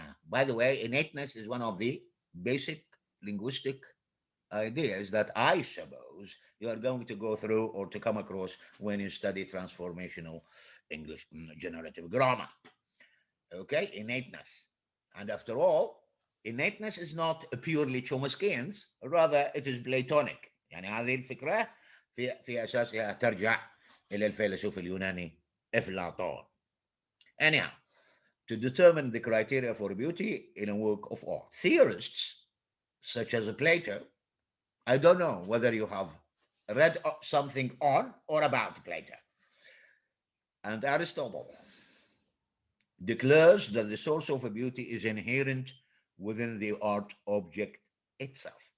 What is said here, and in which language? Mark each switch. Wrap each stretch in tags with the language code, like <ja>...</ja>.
<en>By the way, innateness is one of the basic linguistic ideas that I suppose you are going to go through or to come across when you study transformational English generative grammar. Okay, innateness. And after all, innateness is not purely Chomsky's, rather it is Platonic.</en> <ar>يعني هذه الفكرة في أساسها ترجع إلى الفيلسوف اليوناني أفلاطون.</ar> <en>Anyhow, to determine the criteria for beauty in a work of art, theorists such as Plato, I don't know whether you have read something on or about Plato, and Aristotle declares that the source of a beauty is inherent within the art object itself.</en>